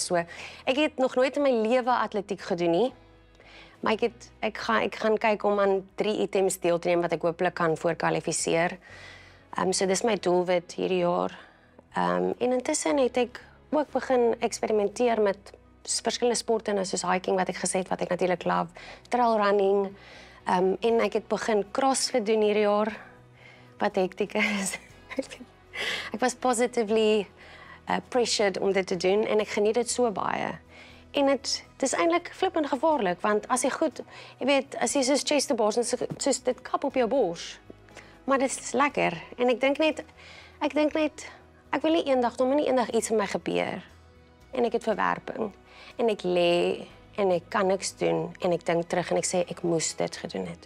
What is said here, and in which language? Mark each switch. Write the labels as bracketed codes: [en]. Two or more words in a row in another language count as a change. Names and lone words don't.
[af] So ek het nog nooit in my lewe atletiek gedoen nie. Maar ek gaan kyk om aan 3 items deel te neem wat ek hopelik kan voorkwalifiseer. So dis my doelwit hierdie jaar. En intussen het ek ook begin eksperimenteer met verskillende sporte, soos hiking wat ek gesê het, wat ek natuurlik love, [en] trail running, [af] en ek het begin CrossFit doen hierdie jaar, wat hektiek is. Ek was [en] positively pressured [af] om dit te doen, en ek geniet dit so baie. En dit is eintlik flippend gevaarlik, want as jy goed, jy weet, as jy soos [en] chest to bars, [af] soos dit kap op jou bors, maar dit is lekker. En ek dink net, ek wil nie eendag iets met my gebeur. En ek het verwerping. En ek lê, en ek kan niks doen, en ek dink terug en ek sê, ek moes dit gedoen het.